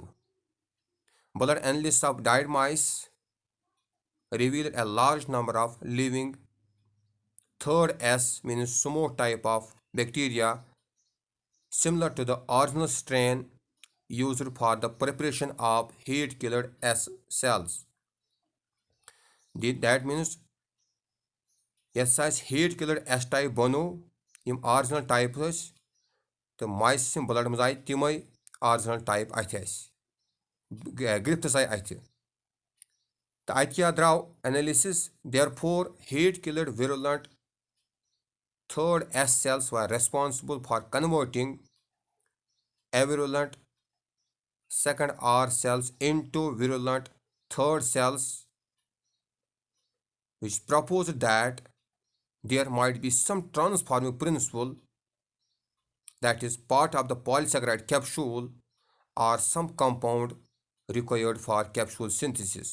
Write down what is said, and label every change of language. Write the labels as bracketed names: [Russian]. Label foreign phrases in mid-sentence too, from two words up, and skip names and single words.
[English] Blood analysis of died mice revealed a large number of living third S, means smoke type of bacteria similar to the original strain used for the preparation of heat killer S cells. That means yes, heat killer S type [Kashmiri] bano yim [English] original type तो mice [Kashmiri] sim blood मज आय तिमै [English] original type [Kashmiri] अथ Griffiths आय अथ तो अत क्या द्राव [English] analysis, therefore heat killer virulent third S cells were responsible for converting avirulent second R cells into virulent third cells, which proposed that there might be some transforming principle, that is part of the polysaccharide capsule or some compound required for capsule synthesis.